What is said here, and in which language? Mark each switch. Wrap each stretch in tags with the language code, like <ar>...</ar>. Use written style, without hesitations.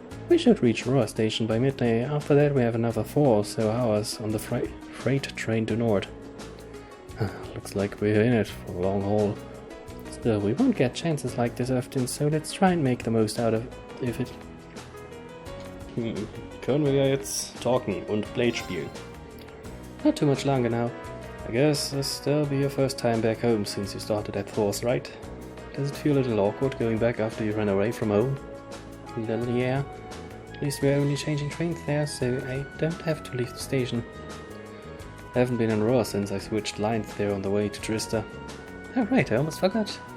<en>We should reach Roer station by midday. After that we have another 4 or so hours on the freight train to Nord. Looks like we're in it for a long haul. Still, we won't get chances like this often, so let's try and make the most out of it.</en> <de>Können wir ja jetzt talken und Blade spielen.</de> <en>Not too much longer now. I guess this will be your first time back home since you started at Force, right? Does it feel a little awkward going back after you ran away from home? Well, yeah. At least we're only changing trains there, so I don't have to leave the station. I haven't been in Roer since I switched lines there on the way to Trista. Oh right, I almost forgot.</en>